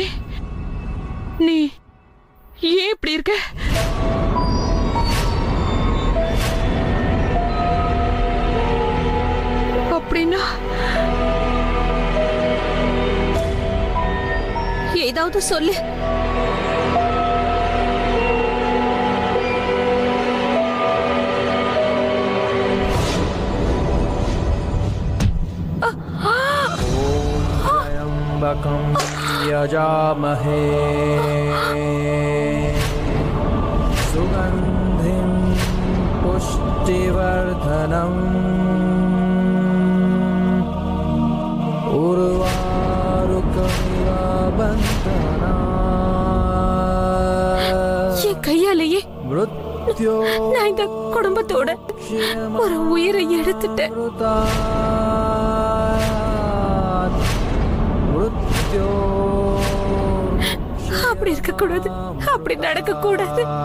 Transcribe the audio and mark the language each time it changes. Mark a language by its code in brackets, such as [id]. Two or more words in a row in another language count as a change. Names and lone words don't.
[ta] நீ ஏன் இப்படி இருக்க? அப்படின்னா ஏதாவது சொல்லு. [sa] यजामहे सुगन्धिं पुष्टिवर्धनम् उर्वारुकमिव बन्धना [ta] என் கையாலேயே मृत्यो நான் இந்த குடும்பத்தோட ஒரு உயிரை எடுத்துட்டேன். அப்படி இருக்க கூடாது, அப்படி நடக்க கூடாது.